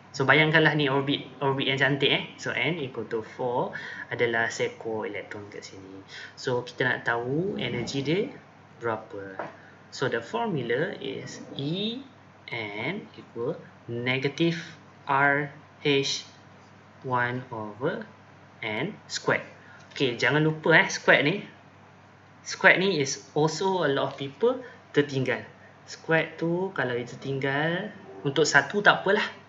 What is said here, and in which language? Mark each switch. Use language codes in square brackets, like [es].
[ms] So bayangkanlah ni orbit yang cantik So n equal to 4 adalah seekor elektron kat sini. So kita nak tahu energy dia berapa. [en] So the formula is E n equal negative RH1 over n squared. Okay, [ms] jangan lupa [en] squared ni is also a lot of people tertinggal. [ms] Squared tu kalau dia tertinggal, untuk satu tak apalah.